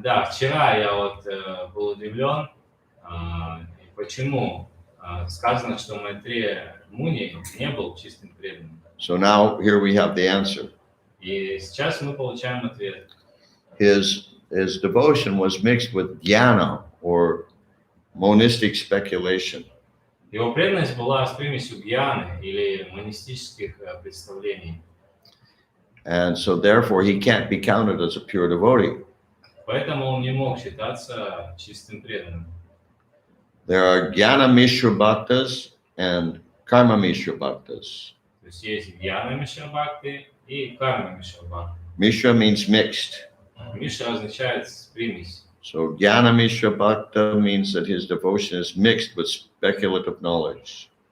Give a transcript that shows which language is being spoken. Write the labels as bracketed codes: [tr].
[ru] Вчера я был удивлен, почему сказано, что Майтрея Муни не был чистым преданным. [en] So now here we have the answer. [ru] И сейчас мы получаем ответ. [en] His devotion was mixed with jnana, or monistic speculation. [ru] Его преданность была с примесью гьяны или монистических представлений. [en] And so therefore he can't be counted as a pure devotee. [ru] Поэтому он не мог считаться чистым преданным. [en] There are jnana mishra bhaktas and karma mishra bhaktas. [ru] То есть есть гьяна мишра бхакти и карма мишра бхакти. [en] Mishra means mixed. [ru] Мишра означает примесь. [en] So jnana mishra bhakta means that his devotion is mixed with speculative knowledge.